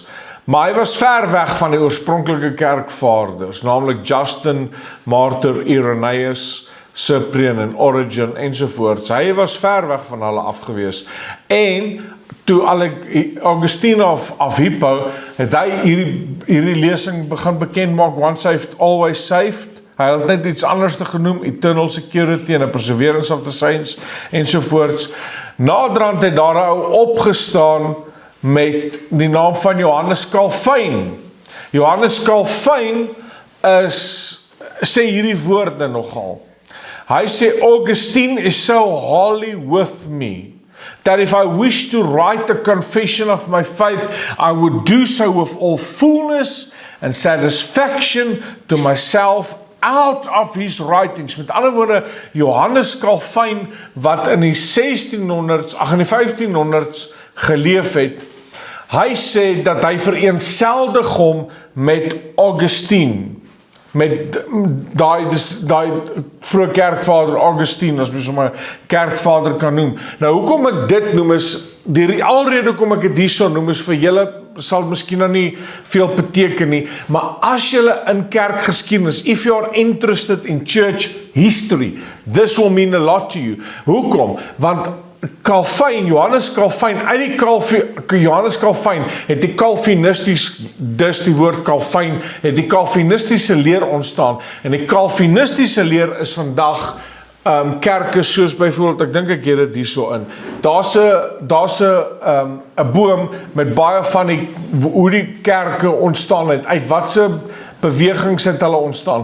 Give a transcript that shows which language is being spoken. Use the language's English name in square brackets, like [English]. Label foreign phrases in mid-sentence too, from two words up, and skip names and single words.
[Afrikaans] Maar hy was ver weg van die oorspronklike kerkvaders, naamlik Justin, Martyr, Irenaeus, Cyprian en Origen ensovoorts. Hy was ver weg van hulle afgewees. En toe Augustine of Hippo, het hy hierdie lesing begin bekend maak, [English] once saved, always saved. [Afrikaans] Hy het net iets anders te genoem, [English] eternal security and a perseverance of the saints ensovoorts. [Afrikaans] Naderhand het daar 'n ou opgestaan met die naam van Johannes Calvin. Johannes Calvin sê hierdie woorde nogal. Hy sê, [English] Augustine is so holy with me, that if I wish to write a confession of my faith, I would do so with all fullness and satisfaction to myself out of his writings. [Afrikaans] Met ander woorde, Johannes Calvin, wat in die 1500s geleef het, hy sê dat hy vereenseldig hom met Augustine, met daai vroeë kerkvader Augustine, as mens hom 'n kerkvader kan noem. Nou, hoekom ek dit noem is, die alrede hoekom ek dit hierso noem is vir julle, sal miskien nou nie veel beteken nie, maar as julle in kerkgeskiedenis, [English] if you are interested in church history, this will mean a lot to you. [Afrikaans] Hoekom? Want Calvin, Johannes Calvin, Johannes Calvin het die Calvinisties, dus die woord Calvin, het die Calvinistiese leer ontstaan, en die Calvinistiese leer is vandag kerke soos byvoorbeeld, ek dink ek het dit hierso in, daar's 'n boom met baie van hoe die kerke ontstaan het, uit watse bewegings het hulle ontstaan.